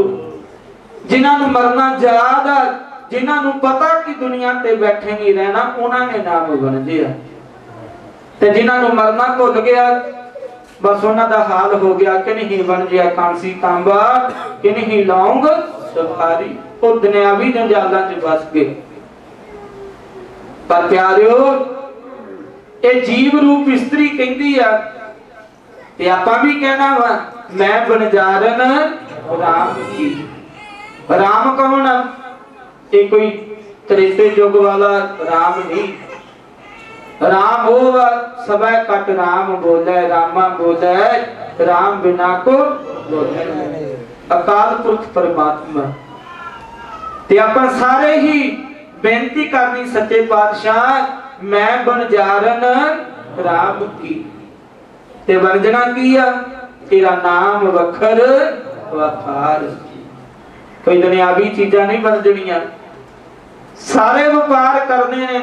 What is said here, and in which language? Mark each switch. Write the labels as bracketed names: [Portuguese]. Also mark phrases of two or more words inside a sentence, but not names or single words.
[Punjabi] ਜਿਨ੍ਹਾਂ ਨੂੰ ਮਰਨਾ ਯਾਦ ਆ, ਜਿਨ੍ਹਾਂ ਨੂੰ ਪਤਾ ਕਿ ਦੁਨੀਆ ਤੇ ਬੈਠੇ ਨਹੀਂ ਰਹਿਣਾ, ਉਨ੍ਹਾਂ ਨੇ ਨਾਮ ਵਣਜਿਆ। ਤੇ ਜਿਨ੍ਹਾਂ ਨੂੰ ਮਰਨਾ ਭੁੱਲ ਗਿਆ ਬਸ ਉਨ੍ਹਾਂ ਦਾ ਹਾਲ ਹੋ ਗਿਆ ਕਿ ਨਹੀਂ ਵਣਜਿਆ ਕਾਂਸੀ ਤਾਂਬਾ ਕਿ ਨਹੀਂ ਲੌਂਗ ਸੁਪਾਰੀ। ਵੋ ਦੁਨਿਆਵੀ ਜੰਜਾਲਾਂ ਚ ਫਸ ਗਏ। ਪਰ ਪਿਆਰਿਓ ਇਹ ਜੀਵ ਰੂਪ ਇਸਤਰੀ ਕਹਿੰਦੀ ਆ ਤੇ ਆਪਾਂ ਵੀ ਕਹਿਣਾ ਵਾ ਮੈਂ ਬਣਜਾਰਨ ਰਾਮ ਕੀ। ਰਾਮ ਕੌਣ ਆ? ਇਹ ਕੋਈ ਤ੍ਰੇਤੇ ਯੁਗ ਵਾਲਾ ਰਾਮ ਨਹੀਂ। ਰਾਮ ਵੋ ਸਬੇ ਕਟ ਰਾਮ ਬੋਲੇ, ਰਾਮਾ ਬੋਲੇ ਰਾਮ ਬਿਨਾ ਕੋ ਬੋਲੇ। ਅਕਾਲ ਪੁਰਖ ਪਰਮਾਤਮਾ ਤੇ ਆਪਾਂ ਸਾਰੇ ਹੀ ਬੇਨਤੀ ਕਰਨੀ ਸੱਚੇ ਪਾਤਸ਼ਾਹ ਮੈਂ ਬਣਜਾਰਨ ਰਾਮ ਕੀ। ਤੇ ਵਰਜਨਾ ਕੀ ਆ ਤੇਰਾ ਨਾਮ ਵੱਖਰ ਵਫਾਰ। ਕੋਈ ਦੁਨਿਆਵੀ ਚੀਜ਼ਾ ਨਹੀਂ ਵਰਜਣੀਆਂ, ਸਾਰੇ ਵਿਓਪਾਰ ਕਰਨੇ ਨੇ।